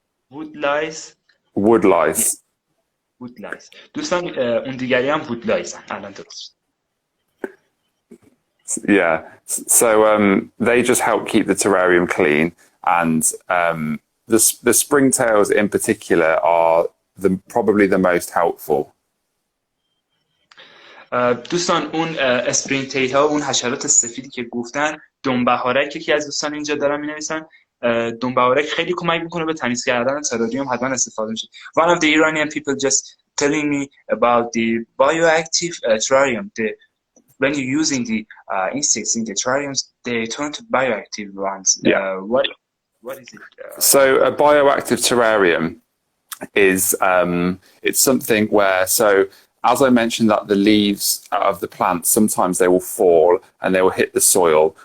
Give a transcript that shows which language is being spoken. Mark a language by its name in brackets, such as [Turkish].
[English] Wood lice. Wood lice. Wood lice. [Persian] دوستان اون دیگری هم wood lice الان درست. [English] Yeah, so they just help keep the terrarium clean, and the springtails in particular are probably the most helpful. [Persian] دوستان اون اسپرینگ تیل ها، اون حشرات سفیدی که گفتن، دنبهارک یکی از دوستان اینجا دارن مینویسن، دنبهارک خیلی کمک میکنه به تمیز کردن تراریوم، حتما استفاده میشه. [English] One of the Iranian people just telling me about the bioactive terrarium. When you're using the insects in the terrariums, they turn to bioactive ones. Yeah. What is it? So a bioactive terrarium is it's something where, so as I mentioned that the leaves of the plant, sometimes they will fall and they will hit the soil.